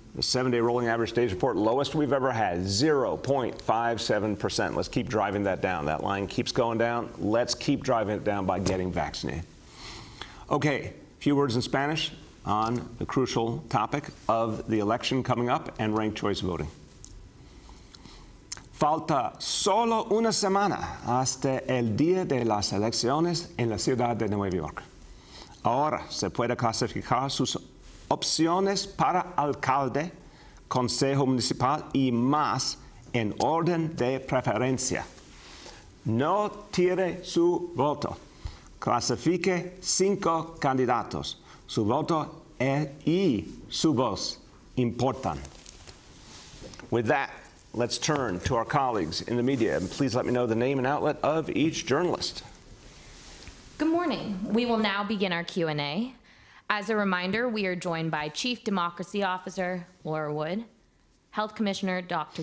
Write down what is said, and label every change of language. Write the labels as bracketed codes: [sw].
[en] The 7-day rolling average today's report, lowest we've ever had, 0.57%. Let's keep driving that down. That line keeps going down. Let's keep driving it down by getting vaccinated. Okay, a few words in Spanish on the crucial topic of the election coming up and ranked choice voting. [es] Falta solo una semana hasta el día de las elecciones en la ciudad de Nueva York. Ahora se puede clasificar sus opciones para alcalde, consejo municipal y más en orden de preferencia. No tire su voto. Clasifique 5 candidatos. Su voto y su voz importan. [en] With that, let's turn to our colleagues in the media, and please let me know the name and outlet of each journalist. Good morning. We will now begin our Q&A. As a reminder, we are joined by Chief Democracy Officer Laura Wood, Health Commissioner Dr.